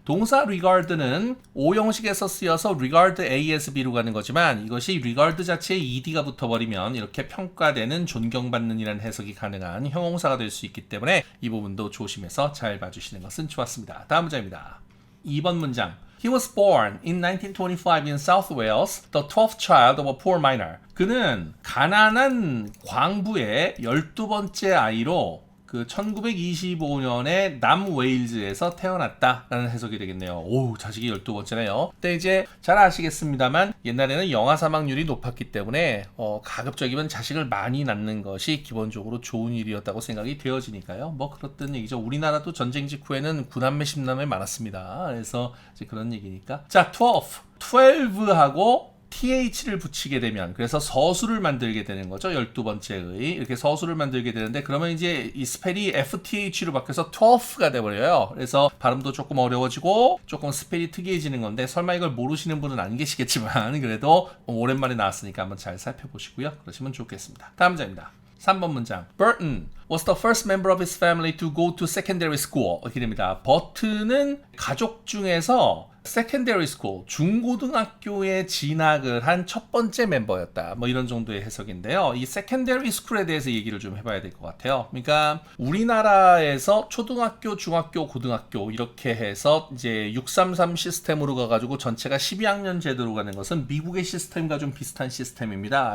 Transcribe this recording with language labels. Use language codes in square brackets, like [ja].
[ko] 동사 regard는 O 형식에서 쓰여서 regard A as B로 가는 거지만, 이것이 regard 자체에 ed가 붙어버리면 이렇게 평가되는, 존경받는 이라는 해석이 가능한 형용사가 될 수 있기 때문에 이 부분도 조심해서 잘 봐주시는 것은 좋았습니다. 다음 문장입니다. 2번 문장. [en] He was born in 1925 in South Wales, the 12th child of a poor miner. [ko] 그는 가난한 광부의 12번째 아이로 그 1925년에 남웨일즈에서 태어났다라는 해석이 되겠네요. 오, 자식이 12번째네요. 근데 이제 잘 아시겠습니다만 옛날에는 영아 사망률이 높았기 때문에 가급적이면 자식을 많이 낳는 것이 기본적으로 좋은 일이었다고 생각이 되어지니까요. 뭐 그렇던 얘기죠. 우리나라도 전쟁 직후에는 9남매 10남매 많았습니다. 그래서 이제 그런 얘기니까. 자, 12하고 th를 붙이게 되면, 그래서 서술을 만들게 되는 거죠. 12번째의 이렇게 서술을 만들게 되는데, 그러면 이제 이 스펠이 FTH로 바뀌어서 12가 돼버려요. 그래서 발음도 조금 어려워지고 조금 스펠이 특이해지는 건데, 설마 이걸 모르시는 분은 안 계시겠지만 그래도 오랜만에 나왔으니까 한번 잘 살펴보시고요. 그러시면 좋겠습니다. 다음 문장입니다. 3번 문장. [en] Burton was the first member of his family to go to secondary school. [ko] 이렇게 됩니다. 버튼은 가족 중에서 secondary school, 중고등학교에 진학을 한 첫 번째 멤버였다. 뭐 이런 정도의 해석인데요. 이 secondary school에 대해서 얘기를 좀 해봐야 될 것 같아요. 그러니까 우리나라에서 초등학교, 중학교, 고등학교 이렇게 해서 이제 633 시스템으로 가가지고 전체가 12학년 제도로 가는 것은 미국의 시스템과 좀 비슷한 시스템입니다.